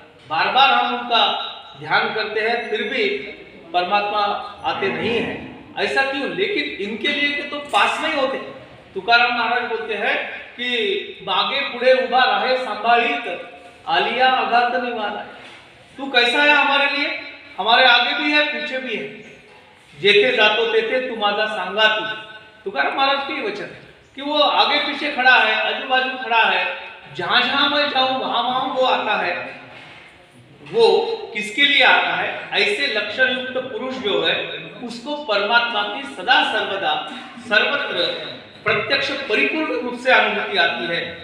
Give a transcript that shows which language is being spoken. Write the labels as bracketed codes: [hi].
[hi] बार बार हम उनका ध्यान करते हैं फिर भी परमात्मा आते नहीं है, ऐसा क्यों? लेकिन इनके लिए तो पास में ही होते। तुकाराम महाराज बोलते हैं कि [mr] मागे पुढे उभा रहे संभाळीत आलिया अघात निवारा। [hi] तू कैसा है हमारे लिए? हमारे आगे भी है पीछे भी है। [mr] जेथे जातो तेथे तू माझा सांगाती। [hi] तुकाराम महाराज के वचन है कि वो आगे पीछे खड़ा है, आजू बाजू खड़ा है, जहां जहां मैं जाऊं वहां वहां वो आता है। वो किसके लिए आता है? ऐसे लक्षण युक्त पुरुष जो है उसको परमात्मा की सदा सर्वदा सर्वत्र प्रत्यक्ष परिपूर्ण रूप से अनुभूति आती है।